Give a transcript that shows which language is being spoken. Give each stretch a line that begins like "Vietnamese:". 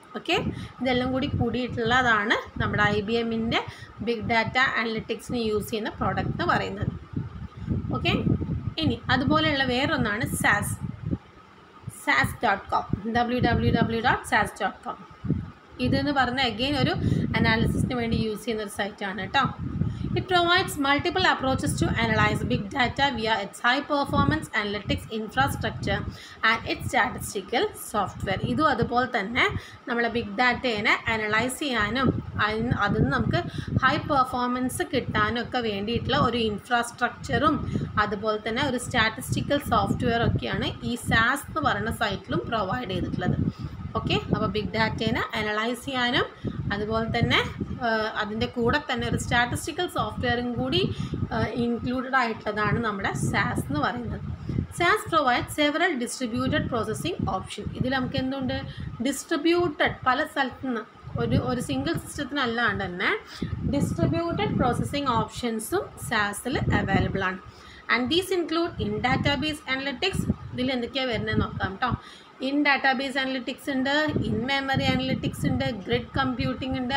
Malayalam: Okay, ഇതെല്ലാം കൂടി കൂടിയിട്ടുള്ളതാണ് നമ്മുടെ IBMൻ്റെ ബിഗ് ഡാറ്റ അനലിറ്റിക്സിന് യൂസ് ചെയ്യുന്ന പ്രോഡക്റ്റ് എന്ന് പറയുന്നത്. ഓക്കെ, ഇനി അതുപോലെയുള്ള വേറൊന്നാണ് SAS.com, www.sas.com. ഇതെന്ന് പറഞ്ഞാൽ അഗെയിൻ ഒരു അനാലിസിസിന് വേണ്ടി യൂസ് ചെയ്യുന്ന ഒരു സൈറ്റാണ് കേട്ടോ.
English: It provides multiple approaches to analyze big data via its high-performance analytics infrastructure and its statistical software.
Malayalam: ഇതും അതുപോലെ തന്നെ നമ്മളെ ബിഗ് ഡാറ്റേനെ അനലൈസ് ചെയ്യാനും അതിൽ നിന്ന് നമുക്ക് ഹൈ പെർഫോമൻസ് കിട്ടാനും ഒക്കെ വേണ്ടിയിട്ടുള്ള ഒരു ഇൻഫ്രാസ്ട്രക്ചറും അതുപോലെ തന്നെ ഒരു സ്റ്റാറ്റിസ്റ്റിക്കൽ സോഫ്റ്റ്വെയർ ഒക്കെയാണ് ഈ SAS എന്ന് പറയുന്ന സൈറ്റിലും പ്രൊവൈഡ് ചെയ്തിട്ടുള്ളത്. ഓക്കെ, അപ്പോൾ ബിഗ് ഡാറ്റേനെ അനലൈസ് ചെയ്യാനും അതുപോലെ തന്നെ അതിൻ്റെ കൂടെ തന്നെ ഒരു സ്റ്റാറ്റിസ്റ്റിക്കൽ സോഫ്റ്റ്വെയറും കൂടി ഇൻക്ലൂഡഡ് ആയിട്ടുള്ളതാണ് നമ്മുടെ SAS എന്ന് പറയുന്നത്.
English: SAS provides several distributed processing option.
Malayalam: ഇതിൽ നമുക്ക് എന്തുണ്ട്? ഡിസ്ട്രിബ്യൂട്ടഡ് പല സ്ഥലത്തു നിന്ന് ഒരു സിംഗിൾ സിസ്റ്റത്തിനല്ലാണ്ട് തന്നെ ഡിസ്ട്രിബ്യൂട്ടഡ് പ്രോസസ്സിംഗ് ഓപ്ഷൻസും SASൽ അവൈലബിൾ ആണ്.
English: And these include in database analytics.
Malayalam: ഇതിൽ എന്തൊക്കെയാണ് വരുന്നത് നോക്കാം കേട്ടോ. ഇൻ ഡാറ്റാബേസ് അനലിറ്റിക്സ് ഉണ്ട്, ഇൻ മെമ്മറി അനലിറ്റിക്സ് ഉണ്ട്, ഗ്രിഡ് കമ്പ്യൂട്ടിംഗ് ഉണ്ട്.